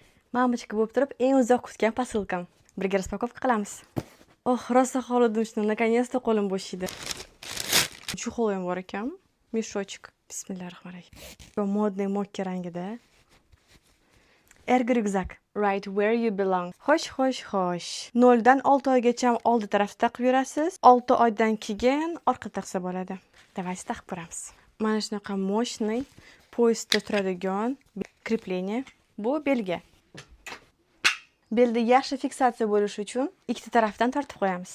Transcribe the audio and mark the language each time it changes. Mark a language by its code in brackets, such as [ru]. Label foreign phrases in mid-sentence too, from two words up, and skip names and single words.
[uz] Mamachka bo'lib turib, eng uzoq kutgan posilkam. Birga распаковка qilamiz. Oh, rosa xohladim, наконец-то qo'lim bo'shaydi. Чехол ham bor ekan. Meshочек. Bismillahirrohmanirrohim. Bu modniy mokka rangida. Ergi ryukzak. [en] Right where you belong. [uz] Xo'sh. 0 dan 6 oygacha oldi tarafda taqib yurasiz. 6 oydan keyin orqa taqsa bo'ladi. Давайте taqib ko'ramiz. Mana shunaqa мощный poyezdda turadigan kreplение. Bu belga. Belda yaxshi fiksatsiya bo'lishi uchun ikkita tarafdan tortib qo'yamiz.